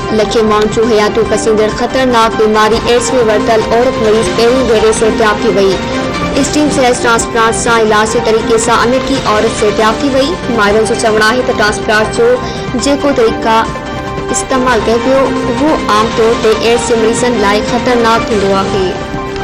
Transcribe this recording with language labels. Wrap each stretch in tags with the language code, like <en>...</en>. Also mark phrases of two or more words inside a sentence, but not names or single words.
<sd>लखे माण्हुनि जूं हयातूं कसींदड़ ख़तरनाक बीमारी एड्स में वरतल औरत मरीज़ पहिरीं भेरे सिहतयाब थी वई।</sd> <en>stem cells transplant</en> <sd>से इलाज के तरीक़े से अमेरिकी औरत सिहतयाब थी वई। माहिरनि जो चवणु आहे त ट्रांसप्लांट जो जेको तरीक़ा इस्तेमाल कयो पियो उहो आम तौर ते एड्स जे मरीज़नि लाइ ख़तरनाक हूंदो आहे।</sd>